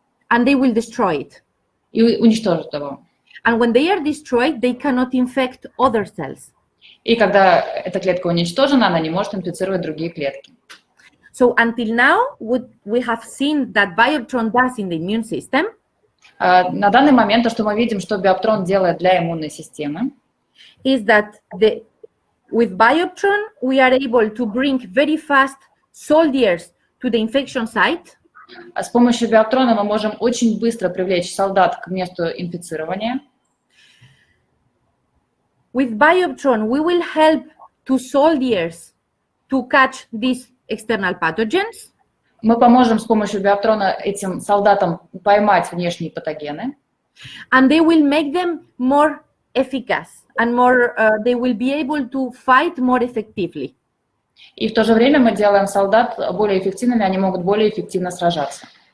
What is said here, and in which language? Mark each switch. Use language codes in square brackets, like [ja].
[en] and they will destroy it. [ru] и уничтожат его. [en] And when they are destroyed, they cannot infect other cells. [ru] И когда эта клетка уничтожена, она не может инфицировать другие клетки. [en] So until now, what we have seen that Bioptrone does in the immune system [ru] На данный момент то, что мы видим, что Биоптрон делает для иммунной системы, [en] is that with Bioptrone, we are able to bring very fast soldiers to the infection site. [ru] с помощью Биоптрона мы можем очень быстро привлечь солдат к месту инфицирования. [en] With Bioptrone, we will help to soldiers to catch these external pathogens. [ru] Мы поможем с помощью Биоптрона этим солдатам поймать внешние патогены. [en] And they will make them more efficacious and more, they will be able to fight more effectively. [ru] И в то же время мы делаем солдат более эффективными, они могут более эффективно сражаться.